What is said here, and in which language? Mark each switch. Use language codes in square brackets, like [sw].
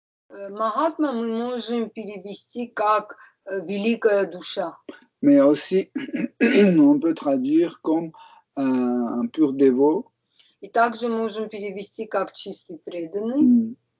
[ru] Махатма мы можем перевести как великая душа. [fr] Mais aussi, on peut traduire comme un pur dévot. [ru] И также можем перевести как чистый преданный.